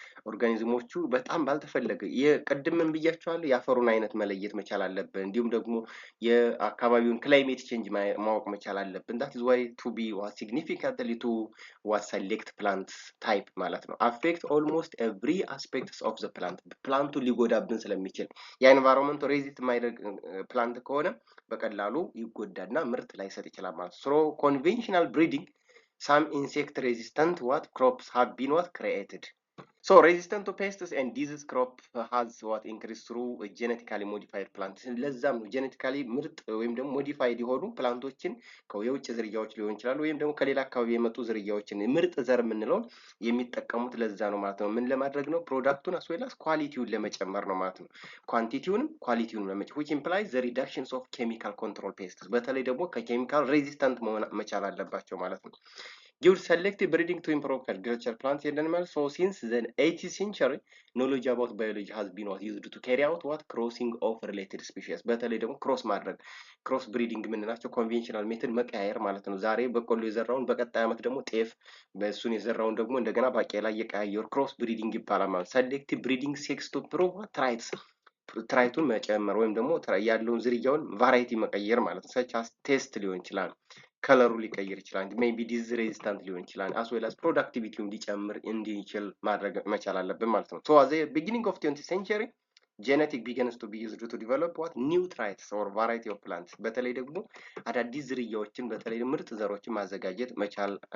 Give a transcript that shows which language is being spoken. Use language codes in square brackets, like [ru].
[am] ኦርጋኒዝሞቹ በጣም ባልተፈለገ የቀድምን ብያቸዋለሁ የአፈሩን አይነት መለየት መቻል አለብን። እንዲሁም ደግሞ የአካባቢውን ክላይሜት ቼንጅ ማወቅ መቻል አለብን። [en] that is why to be what significantly to what select plant type [am] ማለት ነው [en] affect almost every aspects of the plant [am] ፕላንቱ ሊጎዳብን ስለሚችል የኤንቫይሮንመንት ሬዚስት ማይደረግ ፕላንት ከሆነ በቀላሉ ይጎዳና ምርት ላይሰጥ ይችላል ማለት ነው። [en] so conventional breeding some insect resistant what crops have been what created. So resistant to pests and disease crop has what increased through genetically modified plants. [am] ለዛም ነው ጄኔቲካሊ ምርጥ ወይም ደግሞ ሞዲፋይድ የሆኑ ፕላንቶችን ከውጭ ዝርያዎች ሊሆን ይችላሉ ወይም ደግሞ ከሌላ አካባቢ የመጡ ዝርያዎችን ምርጥ ዘር የምንለው የሚጠቀሙት ለዛ ነው ማለት ነው። ምን ለማድረግ ነው? ፕሮዳክቱን as well as ኳሊቲውን ለመጨመር ነው ማለት ነው። ኳንቲቲውንም ኳሊቲውንም ለመጨመር [en] which implies the reductions of chemical control pests [am] በተለይ ደግሞ ከኬሚካል ሬዚስታንት መሆን መቻል አለባቸው ማለት ነው። [en] Give selective breeding to improve agricultural plants and animals. So since the 18th century, knowledge about biology has been used to carry out what crossing of related species. [am] በተለይ ደግሞ ክሮስ ማድረግ ክሮስ ብሪዲንግ የምንላቸው ኮንቬንሽናል ሜተድ መቀያየር ማለት ነው። ዛሬ በቆሎ የዘራውን በቀጣይ ዓመት ደግሞ ጤፍ፣ በእሱን የዘራውን ደግሞ እንደገና ባቄላ እየቀያየሩ ክሮስ ብሪዲንግ ይባላል ማለት። [en] selective breeding seeks to prove traits [am] ትራይቱን መጨመር ወይም ደግሞ ያለውን ዝርያውን ቫራይቲ መቀየር ማለት ነው። ሰች ቴስት ሊሆን ይችላል ከለሩ ሊቀይር ይችላል ሜቢ ዲዝ ሬዚስታንት ሊሆን ይችላል as well as ፕሮዳክቲቪቲውን ሊጨምር እንዲችል ማድረግ መቻል አለብን ማለት ነው። [en] so at the beginning of 20th century genetic begins to be used to develop what new traits or variety of plants [am] በተለይ ደግሞ አዳዲስ ዝርያዎችን በተለይ ምርጥ ዘሮችን ማዘጋጀት መቻል